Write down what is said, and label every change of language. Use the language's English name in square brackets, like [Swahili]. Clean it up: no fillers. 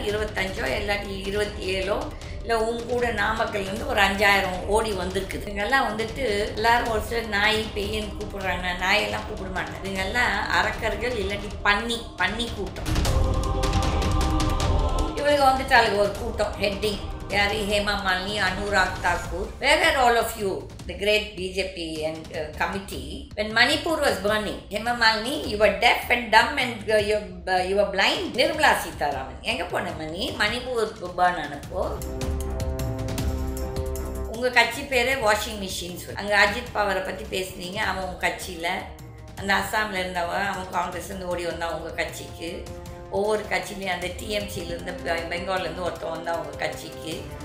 [Tamil] 25 இல்லாட்டி 27 இல்லை கூட நாமக்கல்லேருந்து ஒரு 5,000 ஓடி வந்திருக்குது. இவங்கெல்லாம் எல்லாரும் ஒரு சில நாய் பெய்யன்னு கூப்பிடுறாங்க. நாயெல்லாம் கூப்பிட மாட்டேன். இவங்கெல்லாம் அரக்கர்கள் இல்லாட்டி பன்னி கூட்டம். இவங்க வந்துட்டாளுங்க ஒரு கூட்டம் ஹெட்டிங். யாரு? Hema Malini, Anurag Thakur. [English] Where were all of you, the great BJP and committee, when Manipur was burning? Hema Malini, you were deaf and dumb and you were blind. [Tamil] Nirmala Sitharaman, எங்க போன மணி? மணிப்பூர் burn ஆனப்போ உங்கள் கட்சி பேரே வாஷிங் மிஷின் சொல்லி அங்கே அஜித் பவரை பற்றி பேசுனீங்க. அவன் உங்கள் கட்சியில் அந்த அஸ்ஸாமில் இருந்தவன், அவன் காங்கிரஸ்லேருந்து ஓடி வந்தான் உங்கள் கட்சிக்கு. ஒவ்வொரு கட்சியிலையும் அந்த டிஎம்சியிலேருந்து பெங்கால்லேருந்து ஒருத்தன் வந்தான் உங்கள் கட்சிக்கு.